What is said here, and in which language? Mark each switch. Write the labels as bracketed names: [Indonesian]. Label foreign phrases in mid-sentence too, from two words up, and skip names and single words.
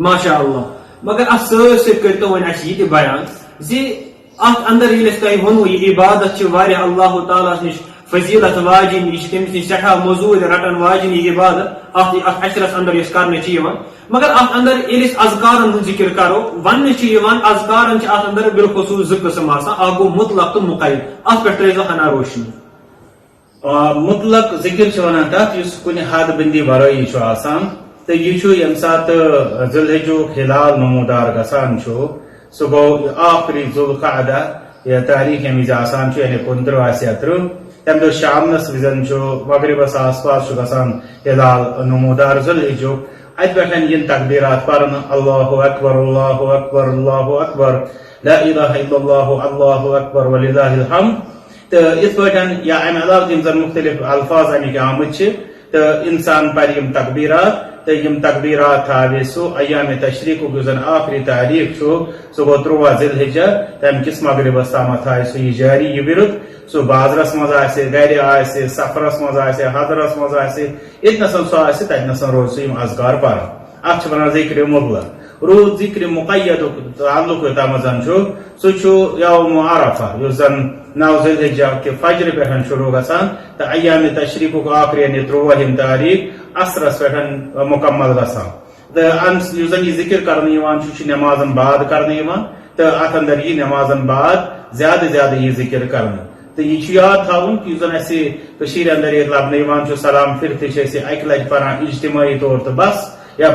[Kashmiri] ماشاء اللہ مگر اتھ سۭتۍ سۭتۍ کٔرتو وۄنۍ اسہِ یہِ تہِ بیان زِ اتھ اندر ییٚلہِ أسۍ تۄہہِ ووٚنوٕ یہِ عبادت چھِ واریاہ اللہ تعالیٰ نِش فضیلت واجِنۍ یہِ چھِ تٔمِس نِش سٮ۪ٹھاہ موٚزوٗرۍ رٹن واجِنۍ یہِ عبادت اتھ اشرس اندر یۄس کرنہٕ چھِ یِوان مگر اتھ اندر ییٚلہِ أسۍ اذکارن ہُنٛد ذکر کرو وننہٕ چھِ یِوان اذکارن چھِ اتھ اندر بالخصوٗص 2 قٕسم آسان اکھ گوٚو مطلق تہٕ مقید اتھ پٮ۪ٹھ ترٲیزیو ہنا روشنی مطلق ذکر چھِ ونان تتھ یُس کُنہِ حد بندی ورٲیی چھُ آسان تہٕ یہِ چھُ ییٚمہِ ساتہٕ ذی الحجُک ہلال نموٗدار گژھان چھُ سُہ گوٚو آخری ذوالقعدہ یا تاریخ ییٚمہِ وِزِ آسان چھُ یعنی 29 آسہِ یا 30 تمہِ دۄہ شامنس وِزن چھُ مغربس آس پاس چھُ گژھان ہلال نموٗدار ذی الحجُک اتہِ پٮ۪ٹھ ین تقبیرات پرنہٕ [Arabic] اللہ اکبر اللہ اکبر اللہ اکبر لا الہ الا اللہ اللہ اکبر وللہ الحمد [Kashmiri] تہٕ یِتھ پٲٹھۍ یا امہِ علاوٕ یِم زن مختلف الفاظ امِکۍ آمٕتۍ چھِ تہٕ انسان پرِ یِم تقبیرات تہٕ یِم تقبیرات تھاوِ سُہ ایامِ تشریقُک یُس زن آخری تاریخ چھُ سُہ گوٚو 13 ذی الحجہ تمہِ کِس مغربس تامتھ تھایہِ سُہ یہِ جاری یہِ ورُد سُہ بازرس منٛز آسہِ گرِ آسہِ سفرس منٛز آسہِ حضرس منٛز آسہِ ییٚتنس سُہ آسہِ تتنس روزِ سُہ یِم اذکار پران اتھ چھِ ونان ذکرِ مطلق روٗد ذکرِ مقیدُک تعلق یوٚتامتھ زن چھُ سُہ چھُ یوم عرفہ یُس زن 9 ذی الحجہ کہِ فجرِ پٮ۪ٹھ شروع گژھان تہٕ ایامِ تشریقُک آخری یعنی 13 تاریخ عصرس پٮ۪ٹھ مکمل گژھان تہٕ یُس زن یہِ ذکر کرنہٕ یِوان چھُ نمازن بعد کرنہٕ یِوان تہٕ اتھ اندر یی نمازن بعد زیادٕ زیادٕ یہِ ذکر کرنہٕ تہٕ یہِ چھُ یاد تھاوُن کہِ یُس زن اسہِ کٔشیٖرِ اندر ییٚتہِ لبنہٕ یِوان چھُ سلام پھرتھ چھِ أسۍ اکہِ لٹہِ پران اجتمٲعی طور تہٕ بس یا